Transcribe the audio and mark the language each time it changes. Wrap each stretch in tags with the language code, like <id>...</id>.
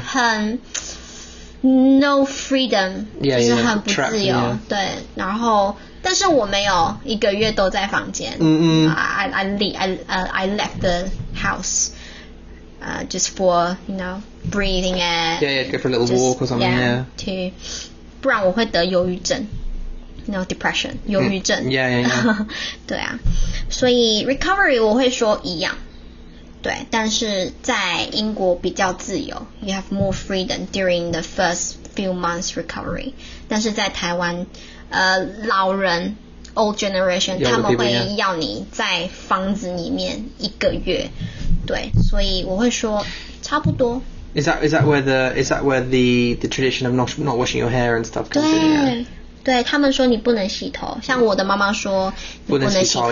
<zh>很</zh> <en>no freedom，</en> <zh>就是很不自由。</zh> <en>Trapped,</en> <zh>对，然后但是我没有一个月都在房间。</zh> <en>I left the house, just for breathing air. Yeah, go for a little walk or something.</en> <zh>Yeah. 不然我会得忧郁症。 depression 忧郁症。</zh> <en>Yeah.</en> <zh>对啊，所以 recovery 我会说一样。对，但是在英国比较自由</zh> <en>，you have more freedom during the first few months recovery。</en> <zh>但是在台湾，老人 old generation 他们会要你在房子里面1个月，对，所以我会说差不多。</zh> <en>Is that where the tradition of not washing your hair and stuff comes in?</en> <zh>对，他们说你不能洗头，像我的妈妈说你不能洗头。</zh>